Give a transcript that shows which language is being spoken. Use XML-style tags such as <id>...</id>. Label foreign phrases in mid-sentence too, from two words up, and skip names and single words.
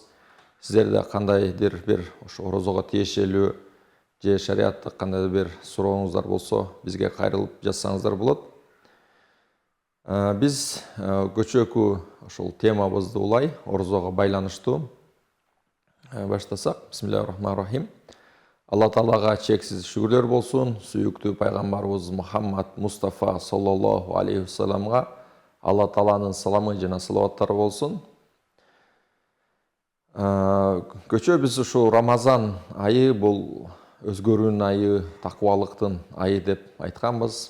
<ky>Сиздерде кандайдыр бир ушу орозого тиешелүү же шариаттык кандайдыр бир сурооңуздар болсо, бизге кайрылып жазсаңыздар болот. Биз көчөкү ушул темабызды улай орозого байланыштуу баштасак. Бисмиллахир-рахманир-рахим. Алла Таалага чексиз шүгүрлөр болсун. Сүйүктүү пайгамбарыбыз Мухаммад Мустафа</ky> <ar>صلى الله عليه وسلم</ar> <ky>Алла Тааланын саламы жана салаваттары болсун. Көчө биз ушу Рамазан айы бул өзгөрүүнүн айы, такыбалыктын айы деп айтканбыз.</ky>